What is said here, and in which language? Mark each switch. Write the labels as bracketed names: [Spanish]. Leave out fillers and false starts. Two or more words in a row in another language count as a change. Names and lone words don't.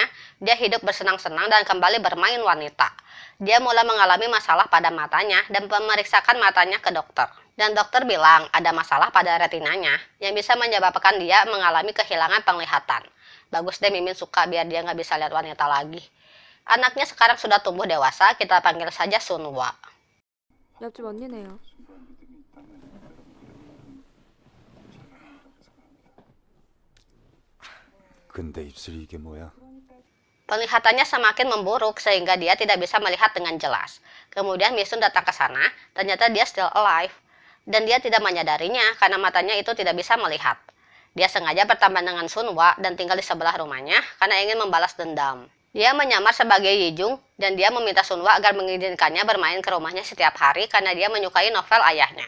[Indonesian] Dia hidup bersenang-senang dan kembali bermain wanita. Dia mulai mengalami masalah pada matanya dan memeriksakan matanya ke dokter. Dan dokter bilang ada masalah pada retinanya yang bisa menyebabkan dia mengalami kehilangan penglihatan. Bagus deh, Mimin suka biar dia nggak bisa lihat wanita lagi. Anaknya sekarang sudah tumbuh dewasa, kita panggil saja Sunwa. [Korean] 옆집 언니네요. 근데 입술이 이게 뭐야? [Indonesian] Penglihatannya semakin memburuk sehingga dia tidak bisa melihat dengan jelas. Kemudian Misun datang ke sana, ternyata dia [English] still alive. [Indonesian] Dan dia tidak menyadarinya karena matanya itu tidak bisa melihat. Dia sengaja berteman dengan Sunwa dan tinggal di sebelah rumahnya karena ingin membalas dendam. Dia menyamar sebagai Yijung dan dia meminta Sunwa agar mengizinkannya bermain ke rumahnya setiap hari karena dia menyukai novel ayahnya.